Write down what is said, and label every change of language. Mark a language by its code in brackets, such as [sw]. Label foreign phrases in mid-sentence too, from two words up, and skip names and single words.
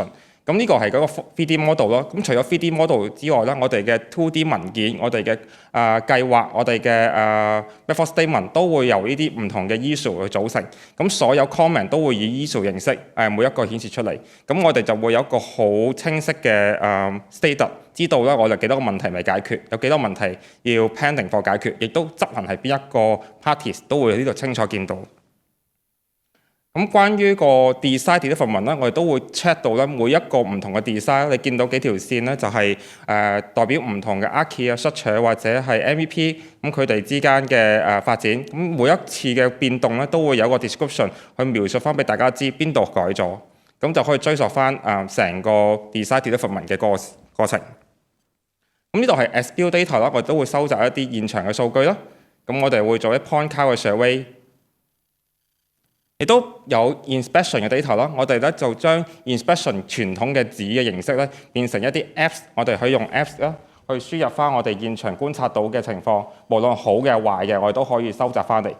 [yue] 咁呢個係嗰個 [en] 3D model [yue] 咯。咁除咗 [en] 3D model [yue] 之外咧，我哋嘅 2D 文件、我哋嘅計劃、我哋嘅 [en] method statement [yue] 都會由呢啲唔同嘅 issue 去組成。咁所有 comment 都會以 issue 形式每一個顯示出嚟。咁我哋就會有一個好清晰嘅status， 知道咧我哋幾多個問題未解決，有幾多問題要 [en] pending for [yue] 解決，亦都執行係邊一個 parties 都會喺呢度清楚見到。咁關於個 [en] design development [yue] 咧，我哋都會 check 到咧每一個唔同嘅 design， 你見到幾條線咧就係代表唔同嘅 archi 啊、structure 或者係 MEP， 咁佢哋之間嘅發展，咁每一次嘅變動咧都會有個 description 去描述翻俾大家知邊度改咗，咁就可以追溯翻成個 [en] design development [yue] 嘅過程。咁呢度係 [en] as build data [yue] 啦，我哋都會收集一啲現場嘅數據啦，咁我哋會做一 [en] point cloud [yue] 嘅 survey。亦都有 inspection 嘅 data 啦，我哋咧就將 inspection 傳統嘅紙嘅形式咧變成一啲 apps， 我哋可以用 apps 啦去輸入翻我哋現場觀察到嘅情況，無論好嘅壞嘅，我哋都可以收集翻嚟。